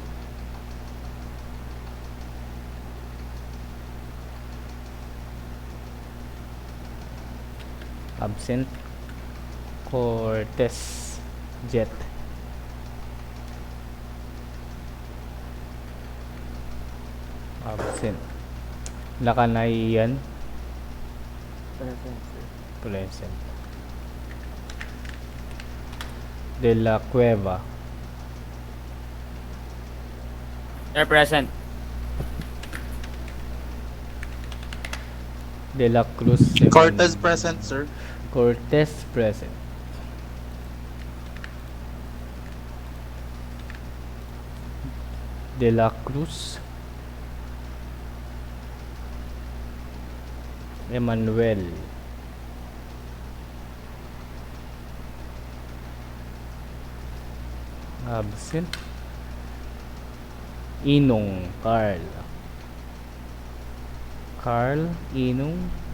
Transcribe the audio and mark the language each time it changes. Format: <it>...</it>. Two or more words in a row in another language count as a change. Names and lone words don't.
<en>Absent. Cortez Jet. Absent. Lakanayan. Present, sir. Present. De la Cueva. Sir, present. De la Cruz. Cortez present, sir. Cortez present. De la Cruz. Emmanuel. Absent. Inong Carl Inong.</en>